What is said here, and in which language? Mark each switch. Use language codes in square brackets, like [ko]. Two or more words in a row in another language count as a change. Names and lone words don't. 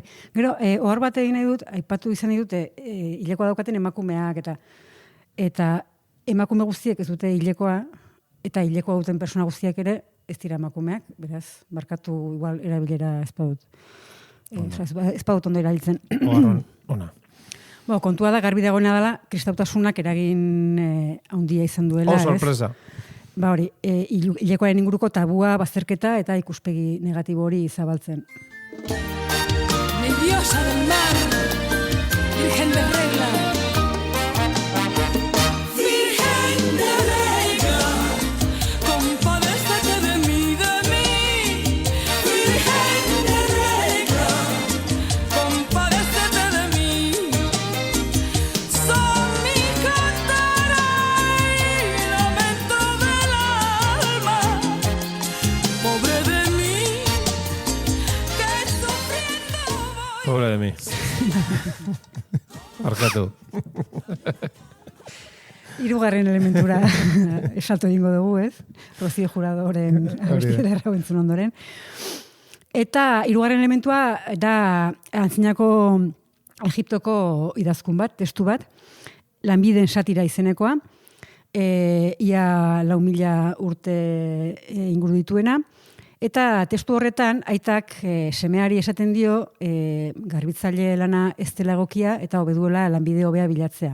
[eu] Gero, ohar bat egin nahi dut, aipatu izan nahi dute, hilekoa daukaten emakumeak, eta emakume guztiek ez dute hilekoa, eta hilekoa duten persona guztiak ere ez dira emakumeak, beraz, barkatu igual erabilera ez badut. Ez badut ondo erabiltzen. Ona. Kontua da, garbi dagoena dela, kristautasunak eragin handia izan duela. Sorpresa. Hori, hilekoaren inguruko tabua, bazterketa eta ikuspegi negatibo hori zabaltzen. [es] Mi diosa del mar, virgen de regla. Virgen de regla, compadécete de mí. Virgen de regla, compadécete de mí. Son mi cantera y lamento del alma. Pobre de mí, que sufriendo voy. Pobre de mí. [eu] Arkatu. Hirugarren elementura esalto egingo dugu, ez? Rocío Juradoren abestiera errabentzun ondoren. Eta hirugarren elementua da antzinako Egiptoko idazkun bat, testu bat, Lanbiden satira izenekoa, ia 4.000 urte inguru dituena, eta testu horretan aitak semeari esaten dio garbitzaile lana ez dela egokia eta hobeduela lanbide hobea bilatzea.